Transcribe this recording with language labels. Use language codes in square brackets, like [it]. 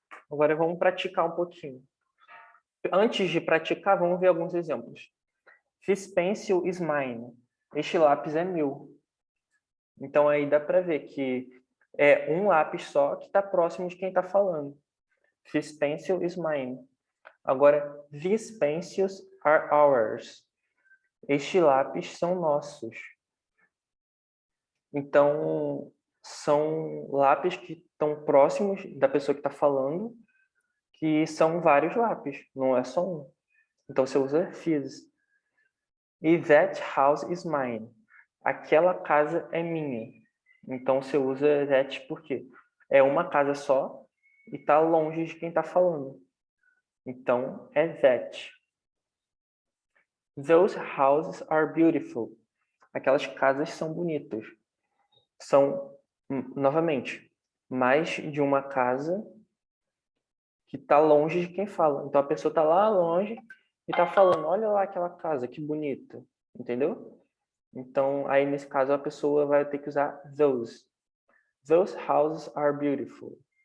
[pt] Agora vamos praticar um pouquinho. Antes de praticar, vamos ver alguns exemplos. [en] This pencil is mine. [pt] Este lápis é meu. [en] Então aí dá para ver que é um lápis só que está próximo de quem está falando. This pencil is mine. [pt] Agora, [en] these pencils are ours. [pt] Estes lápis são nossos. Então, são lápis que estão próximos da pessoa que está falando, que são vários lápis, não é só um. Então, você usa this. E [en] that house is mine. [pt] Aquela casa é minha. Então, você usa that porque é uma casa só e está longe de quem está falando. Então, é that. [en] Those houses are beautiful. [pt] Aquelas casas são bonitas. São, novamente, mais de uma casa que está longe de quem fala. Então, a pessoa está lá longe e está falando, olha lá aquela casa, que bonita. Entendeu? Então, aí nesse caso, a pessoa vai ter que usar those. [en] Those houses are beautiful.